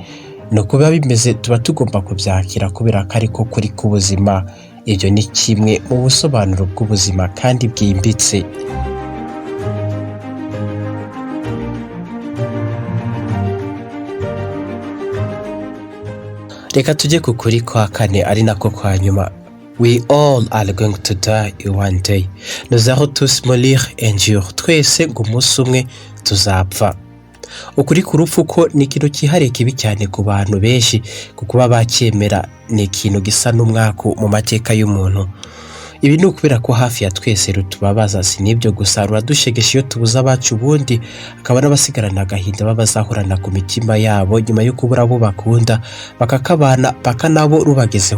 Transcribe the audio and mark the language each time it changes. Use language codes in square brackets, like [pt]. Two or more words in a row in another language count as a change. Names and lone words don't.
[rw] Nuko biba bimeze, tuba tugomba kubyakira kubera ko ariko kuri k'ubuzima. Ibyo ni kimwe mu busobanuro bw'ubuzima kandi bwimbitse. Reka tujye ku kuri kwa kane, ari nako kwa nyuma. [en] We all are going to die one day. [fr] Nous allons tous mourir un jour. [rw] Twese ngo umunsi umwe tuzapfa. Ukuri ku rupfu ko ni ikintu cyihariye kibi cyane ku bantu benshi, kuko baba bacyemera. Ni ikintu gisa n'umwaku mu mateka y'umuntu. Ibi ni ukubera ko hafi ya twese rutubabaza. Si n'ibyo gusa, ruradushegesha iyo tubuze abacu, ubundi akaba n'abasigarana agahinda babazahorana ku mitima yabo nyuma yo kubura abo bakunda, bakakabana paka nabo rubagezeho.